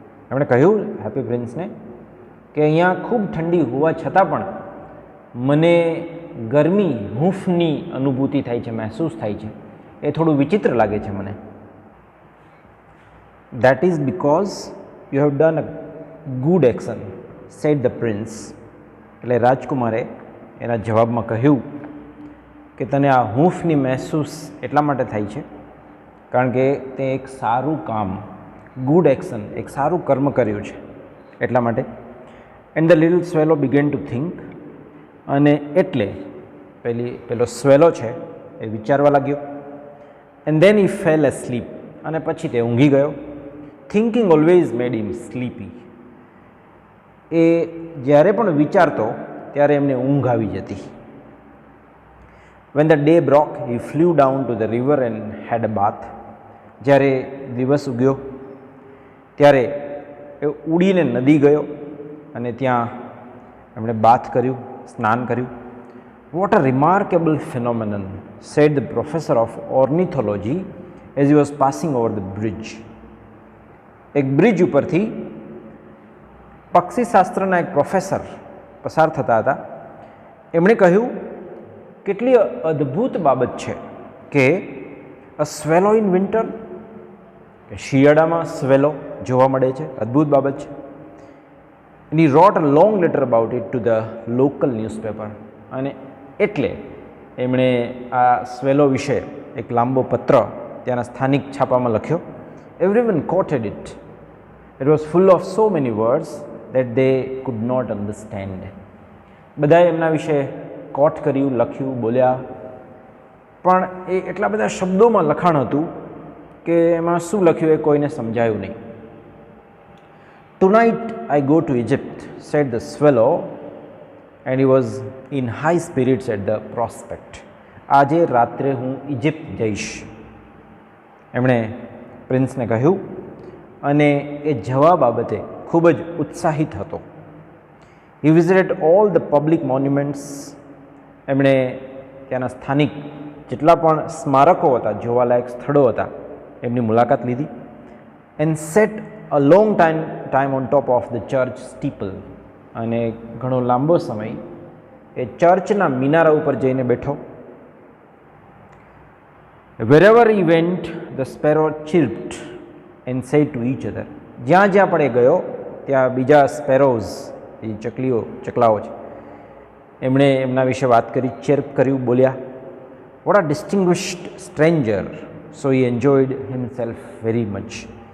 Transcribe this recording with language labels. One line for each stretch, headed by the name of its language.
Gujarati: એમણે કહ્યું હેપી પ્રિન્સને કે અહીંયા ખૂબ ઠંડી હોવા છતાં પણ મને ગરમી, હૂંફની અનુભૂતિ થાય છે, મહેસૂસ થાય છે. એ થોડું વિચિત્ર લાગે છે મને.
English: That is because you have done a good action, said the prince.
Gujarati: એટલે રાજકુમારે એના જવાબમાં કહ્યું કે તને આ હૂંફની મહેસૂસ એટલા માટે થાય છે કારણ કે તે એક સારું કામ, ગુડ એક્શન, એક સારું કર્મ કર્યું છે એટલા માટે.
English: And the little swallow began to think.
Gujarati: અને એટલે પેલો સ્વેલો છે એ વિચારવા લાગ્યો.
English: And then he fell asleep.
Gujarati: અને પછી તે ઊંઘી ગયો.
English: Thinking always made him sleepy.
Gujarati: એ જ્યારે પણ વિચારતો ત્યારે એમને ઊંઘ આવી જતી.
English: When the day broke, he flew down to the river and had a bath.
Gujarati: જ્યારે દિવસ ઉગ્યો ત્યારે એ ઉડીને નદી ગયો અને ત્યાં એમણે બાથ કર્યું, સ્નાન કર્યું.
English: What a remarkable phenomenon, said the professor of ornithology as he was passing over the bridge.
Gujarati: એક બ્રિજ ઉપરથી પક્ષીશાસ્ત્રના એક પ્રોફેસર પસાર થતા હતા. એમણે કહ્યું કેટલી અદ્ભુત બાબત છે કે
English: a swallow in winter,
Gujarati: કે શિયાળામાં સ્વેલો જોવા મળે છે, અદ્ભુત બાબત છે.
English: And he wrote a long letter about it to the local newspaper.
Gujarati: અને એટલે એમણે આ સ્વેલો વિશે એક લાંબો પત્ર ત્યાંના સ્થાનિક છાપામાં લખ્યો.
English: Everyone quoted it. It was full of so many words that they could not understand.
Gujarati: બધાએ એમના વિશે કોટ કર્યું, લખ્યું, બોલ્યા, પણ એ એટલા બધા શબ્દોમાં લખાણ હતું કે એમાં શું લખ્યું એ કોઈને સમજાયું નહીં.
English: Tonight I go to Egypt, said the swallow, and he was in high spirits at the prospect.
Gujarati: આજે રાત્રે હું ઇજિપ્ત જઈશ, એમણે પ્રિન્સને કહ્યું, અને એ જવા બાબતે ખૂબ જ ઉત્સાહિત હતો.
English: He visited all the public monuments.
Gujarati: એમણે ત્યાંના સ્થાનિક જેટલા પણ સ્મારકો હતા, જોવાલાયક સ્થળો હતા, એમની મુલાકાત લીધી.
English: And sat a long time on top of the church steeple.
Gujarati: અને ઘણો લાંબો સમય એ ચર્ચના મિનારા ઉપર જઈને બેઠો.
English: Wherever he went, the sparrow chirped and said to each other.
Gujarati: જ્યાં જ્યાં પણ એ ગયો ત્યાં બીજા સ્પેરોઝ, એ ચકલાઓ છે, એમણે એમના વિશે વાત કરી, ચિર્પ કર્યું, બોલ્યા.
English: What a distinguished stranger, so he enjoyed himself very much.